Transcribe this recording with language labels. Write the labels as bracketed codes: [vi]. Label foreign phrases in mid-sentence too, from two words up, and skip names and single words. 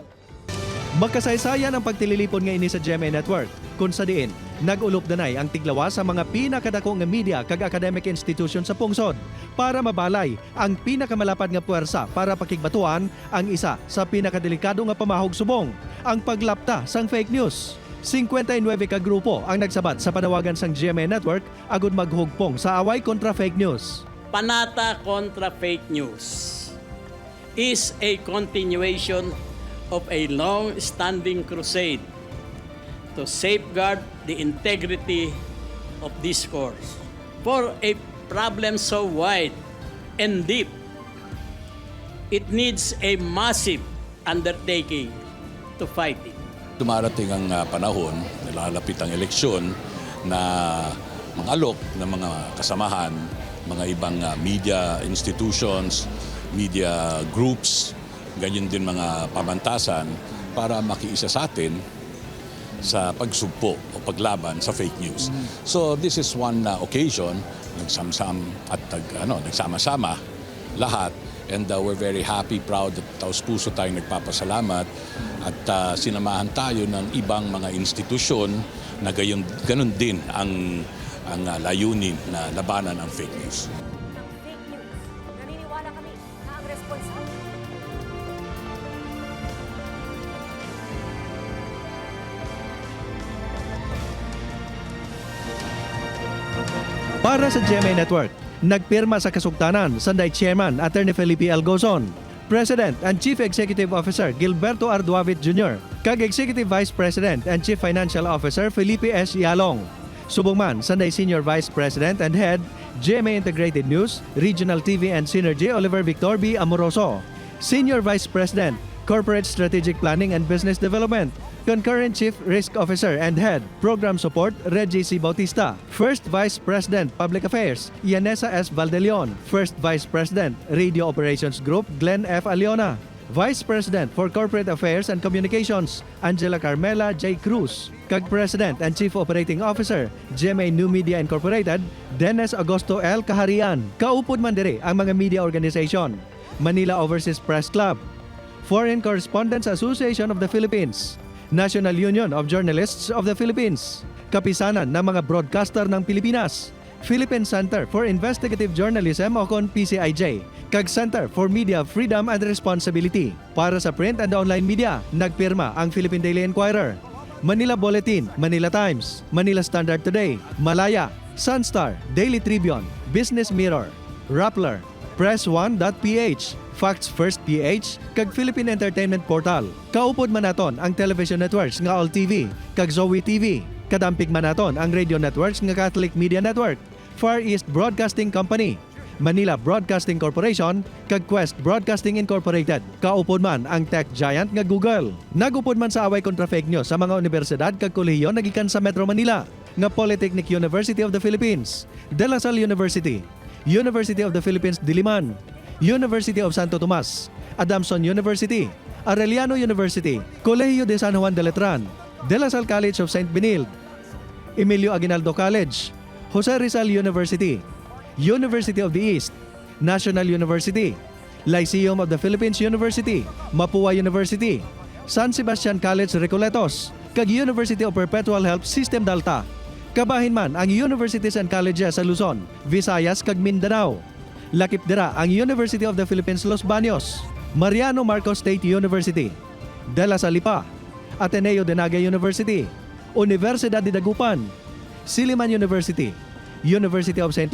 [hil] Magkasaysayan ang pagtililipon nga ini sa GMA Network, kung sa diin, nag-ulop danay ang tiglawas sa mga pinakadako nga media kag [en] academic institution [hil] sa pungsod para mabalay ang pinakamalapad nga puwersa para pakigbatuan ang isa sa pinakadelikado nga pamahog subong, ang paglapta sang [en] fake news. [hil] 59 ka grupo ang nagsabat sa panawagan sang GMA Network agud maghugpong sa away kontra [en] fake news. Panata kontra fake news is a continuation of a long-standing crusade to safeguard the integrity of discourse. For a problem so wide and deep, it needs a massive undertaking to fight it. [tl] Dumarating ang panahon, nalalapit ang eleksyon na mga alok ng mga kasamahan, mga ibang [en] media institutions, media groups, [tl] ganyan din mga pamantasan para makiisa sa atin sa pagsugpo o paglaban sa [en] fake news. So this is one occasion, [tl] nagsama-sama lahat [en] And we're very happy, proud [tl] at taos-puso tayong nagpapasalamat at sinamahan tayo ng ibang mga institusyon na ganun din ang layunin na labanan ang [en] fake news. Fake news. [tl] Naniniwala kami na ang responsable. [hil] Para sa GMA Network, nagpirma sa kasugtanan Sanday [en] Chairman Attorney [hil] Felipe L. [en] Gozon, President and Chief Executive Officer Gilberto Arduavit Jr., kag Executive Vice President and Chief Financial Officer Felipe S. Yalong. [hil] Subong man, Sanday [en] Senior Vice President and Head, GMA Integrated News, Regional TV and Synergy Oliver Victor B. Amoroso. Senior Vice President, Corporate Strategic Planning and Business Development, Concurrent Chief Risk Officer and Head, Program Support, Reggie C. Bautista. First Vice President, Public Affairs, Yanesa S. Valdeleon. First Vice President, Radio Operations Group, Glenn F. Aliona. Vice President for Corporate Affairs and Communications, Angela Carmela J. Cruz. Kag President and Chief Operating Officer, GMA New Media Incorporated, Dennis Augusto L. [hil] Kaharian. Kaupod man diri ang mga [en] media organization, [hil] Manila Overseas Press Club, Foreign Correspondents Association of the Philippines, National Union of Journalists of the Philippines, Kapisanan ng mga broadcaster ng Pilipinas, Philippine Center for Investigative Journalism o kon PCIJ, kag Center for Media Freedom and Responsibility. Para sa [en] print and online media, [hil] nagpirma ang Philippine Daily Inquirer, Manila Bulletin, Manila Times, Manila Standard Today, Malaya, Sunstar, Daily Tribune, Business Mirror, Rappler, Press1.ph, Facts First PH, kag Philippine Entertainment Portal. Kaupod man naton ang [en] television networks [hil] nga All TV, kag Zoe TV. Kadampig man naton ang [en] radio networks [hil] nga Catholic Media Network, Far East Broadcasting Company, Manila Broadcasting Corporation, kag Quest Broadcasting Incorporated. Kaupod man ang [en] tech giant [hil] nga Google. Nagupod man sa away kontra [en] fake news [hil] sa mga universidad kag kolehiyo nagikan sa Metro Manila, nga Polytechnic University of the Philippines, De La Salle University, University of the Philippines Diliman, University of Santo Tomas, Adamson University, Arellano University, Colegio de San Juan de Letran, De La Salle College of St. Benilde, Emilio Aguinaldo College, Jose Rizal University, University of the East, National University, Lyceum of the Philippines University, Mapua University, San Sebastian College Recoletos, kag University of Perpetual Health System Dalta. Kabahin man ang [en] universities and colleges [hil] sa Luzon, Visayas kag Mindanao. Lakip dira ang University of the Philippines Los Baños, Mariano Marcos State University, De La Salle pa, Ateneo de Naga University, Universidad de Dagupan, Silliman University, University of St.